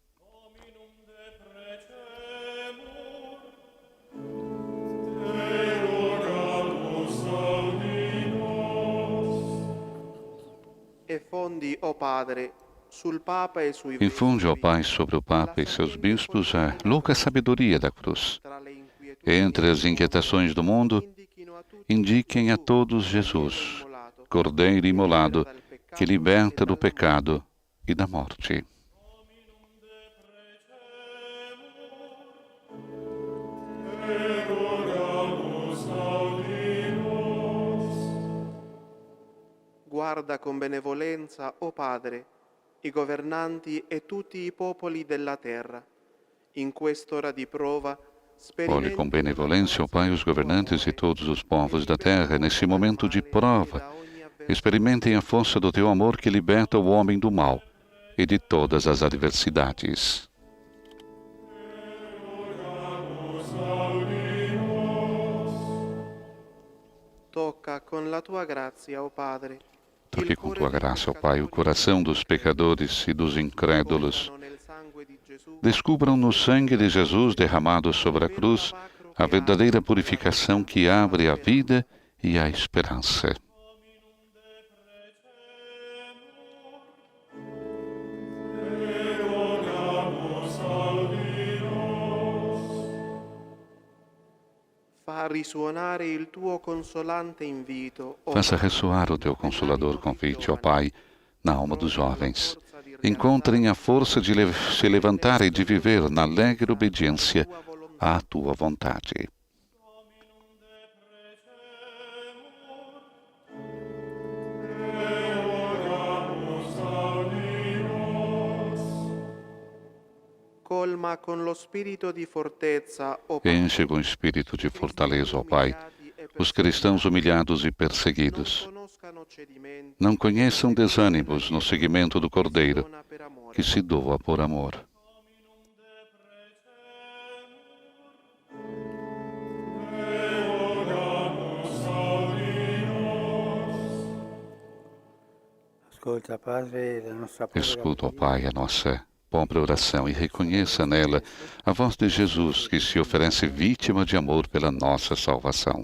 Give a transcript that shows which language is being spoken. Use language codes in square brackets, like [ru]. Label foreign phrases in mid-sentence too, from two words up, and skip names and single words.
[it] E fondi, ó Padre, sul Papa e sui [pt] Infunde, ó Pai, sobre o Papa e seus bispos a louca sabedoria da cruz. Entre as inquietações do mundo, indiquem a todos Jesus, Cordeiro imolado, que liberta do pecado e da morte. [it] Guarda con benevolenza, ó Padre, i governanti e tutti i popoli della terra. In quest'ora di prova, [pt] Olhe com benevolência, ó Pai, os governantes e todos os povos da terra, nesse momento de prova. Experimentem a força do teu amor que liberta o homem do mal e de todas as adversidades. [it] Tocca con la tua grazia, ó Padre. [pt] Toque com tua graça, ó Pai, o coração dos pecadores e dos incrédulos. Descubram no sangue de Jesus derramado sobre a cruz a verdadeira purificação que abre a vida e a esperança. [it] Fa risuonare il tuo consolante invito, ó [pt] Faça ressoar o teu consolador convite, ó Pai, na alma dos jovens. Encontrem a força de se levantar e de viver na alegre obediência à tua vontade. [it] colma con lo spirito di fortezza, ó [pt] Enche com espírito de fortaleza, ó Pai, os cristãos humilhados e perseguidos. Não conheçam desânimos no seguimento do Cordeiro, que se doa por amor. Escuta, ó Pai, a nossa pobre oração e reconheça nela a voz de Jesus, que se oferece vítima de amor pela nossa salvação.